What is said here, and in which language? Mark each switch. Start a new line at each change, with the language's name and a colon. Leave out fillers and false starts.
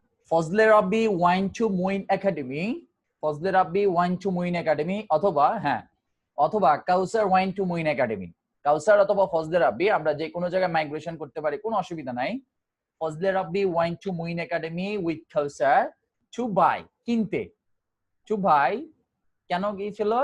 English: Fazle Rabbi went to Moin Academy, Fazle Rabbi went to Moin Academy, অথবা অথবা Kausar went to Moin Academy।
Bangla: কাউসার অথবা ফজলে রাব্বি আমরা যে কোনো জায়গায় মাইগ্রেশন করতে পারি, কোনো অসুবিধা নাই।
English: Fazle Rabbi went to Moin Academy with Kausar to buy, কিনতে, to buy, কেন গিয়েছিল?